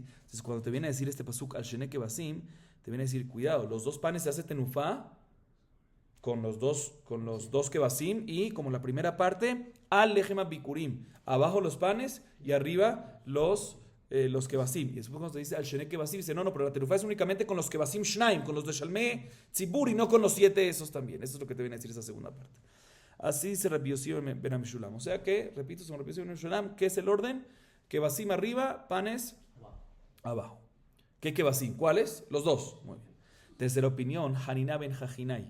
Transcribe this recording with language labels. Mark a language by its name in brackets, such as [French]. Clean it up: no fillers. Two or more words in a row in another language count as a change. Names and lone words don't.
[Spanish] Entonces cuando te viene a decir este pasuk [Hebrew] על שני כבשים, [Spanish] te viene a decir, cuidado, los dos panes se hace tenufá con los dos kevasim y como la primera parte, [Hebrew] על לחם הביכורים, [Spanish] abajo los panes y arriba los kevasim. Y después cuando te dice [Hebrew] על שני כבשים, [Spanish] dice, no, pero la tenufá es únicamente con los [Hebrew] כבשים שניים, [Spanish] con los de [Hebrew] שלמי ציבור [Spanish] y no con los 7 esos también. Eso es lo que te viene a decir esa segunda parte. Así se Rabbi Yossi ben Meshulam. O sea que, repito, son Rabbi Yossi ben Meshulam, ¿qué es el orden? Kevasim arriba, panes abajo. ¿Qué kevasim? ¿Cuáles? Los dos. Muy bien. Tercera opinión, Hanina ben Hajinai.